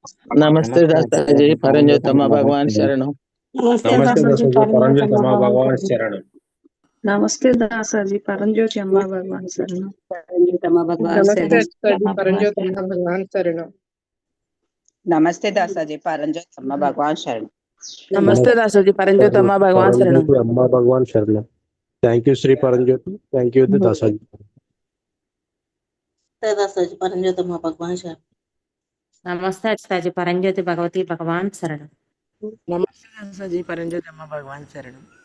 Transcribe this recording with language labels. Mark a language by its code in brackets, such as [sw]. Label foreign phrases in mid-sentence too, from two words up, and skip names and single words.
[te] నమస్తే దాసాజీ పరంజోత్ అమ్మ భగవాన్ శరణం। నమస్తే దాసాజీ పరంజోత్ అమ్మ భగవాన్ శరణం। నమస్తే దాసాజీ పరంజోత్ అమ్మ భగవాన్ శరణం। నమస్తే దాసాజీ పరంజోత్ అమ్మ భగవాన్ శరణం। నమస్తే దాసోజీ పరంజ్యోతమ్మ భగవాన్ శరణం. పరంజ్యోతి అమ్మ భగవాన్ శరణం. [en] Thank you [te] శ్రీ పరంజ్యోతి. [en] Thank you [te] దాసాజీ. దాసాజీ పరంజ్యోతమ్మ భగవాన్ శరణం. నమస్తే అచ్యుతాజీ పరంజ్యోతి భగవతి భగవాన్ శరణం. నమస్తే దాసోజీ పరంజ్యోతమ్మ భగవాన్ శరణం.